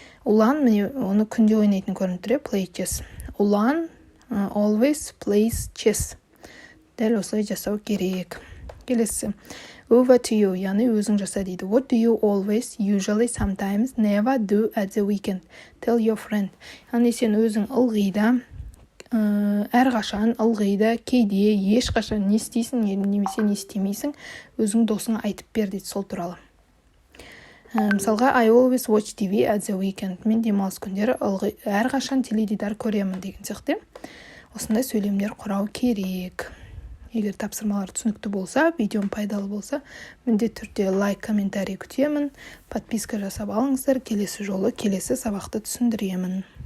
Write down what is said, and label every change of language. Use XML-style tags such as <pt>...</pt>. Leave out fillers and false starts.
<kk>Ұлан, оны күнде ойнайтын көрініп тұр,</kk> <en>play chess. Ұлан always plays chess.</en> <kk>Дәл осылай жасау керек. Келесі,</kk> <en>over to you,</en> <kk>яғни өзің жаса дейді.</kk> <en>What do you always, usually, sometimes, never do at the weekend? Tell your friend.</en> <kk>Яғни сен өзің ылғида, әрқашан, ылғида, кейде, ешқашан не істейсің, немесе не істемейсің, өзің досыңа айтып бер дейді сол туралы.</kk> <en>Мысалға, I always watch TV at the weekend.</en> <kk>Мен демалыс күндері әрқашан теледидар көремін деген сияқты. Осындай сөйлемдер құрау керек. Егер тапсырмалар түсінікті болса, видеом пайдалы болса, міндетті түрде лайк, комментарий күтемін. Подписка жасап алыңыздар. Келесі жолы келесі сабақты түсіндіремін.</kk>